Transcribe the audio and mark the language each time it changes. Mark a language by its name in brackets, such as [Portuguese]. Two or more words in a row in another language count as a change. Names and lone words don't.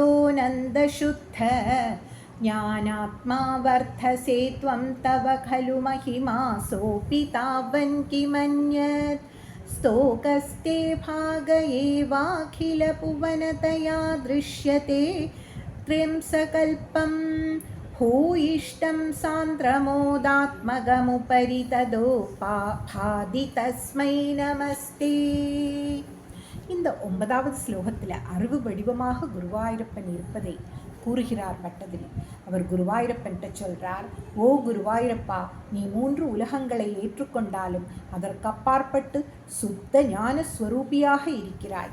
[Sanskrit] नन्द शुद्ध ज्ञानात्मा वर्तसे त्वं तव खलु महिमा सोऽपि तावान् किमन्यत् स्तोकस्ते भाग एवाखिल भुवनतया दृश्यते त्र्यंशकल्पम् भूयिष्टं सान्द्रमोदात्मगमुपरि तदोपाधि तस्मै நமஸ்தே. [Tamil] இந்த 9வது ஸ்லோகத்தில் அறிவு வடிவமாக குருவாயூரப்பன் இருப்பதை கூறுகிறார் பட்டதிரி. அவர் குருவாயூரப்பன்ட்ட சொல்றார், ஓ குருவாயூரப்பா, நீ 3 உலகங்களை ஏற்றுக்கொண்டாலும் அதற்கப்பாற்பட்டு சுத்த ஞான ஸ்வரூபியாக இருக்கிறாய்.